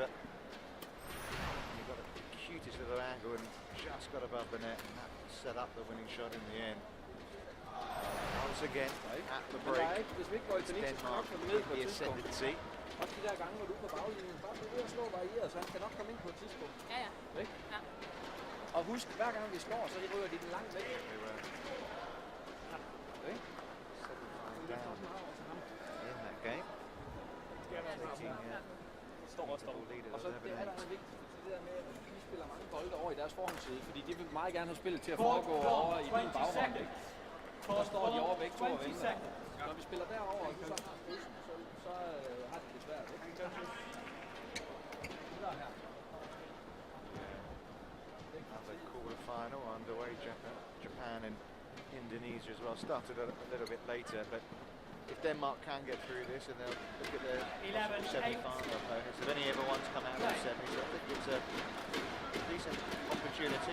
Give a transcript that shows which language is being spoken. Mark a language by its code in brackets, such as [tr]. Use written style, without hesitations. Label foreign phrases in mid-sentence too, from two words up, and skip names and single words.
[en] He got the cutest little angle and just got above the net, and that set up the winning shot in the end. Once again, at the break, it's Denmark in the ascendancy. [da] Også de der gange, hvor du er på baglinjen, bare blive ved at slå varieret, så han kan nok komme ind på et tidspunkt. Ja, ja. Ikke? Ja. Og husk, hver gang vi slår, så ryger de den langt væk. Ikke? [en] In that game. Taking [da] står også Og så det er der vigtigt, det der med, at de spiller mange bolde over i deres forhåndsside, fordi de vil meget gerne have spillet til at foregå over i din baghånd, ikke? Der står de over begge to og venter. Når vi spiller derover, og du så har spidsen, så har de det svært, ikke? [en] Another quarter-final underway. Japan and Indonesia as well. Started a little bit later, but if Denmark can get through this, and they'll look at their semi-final opponents, if any ever one's come out of the semis, I think it's a decent opportunity.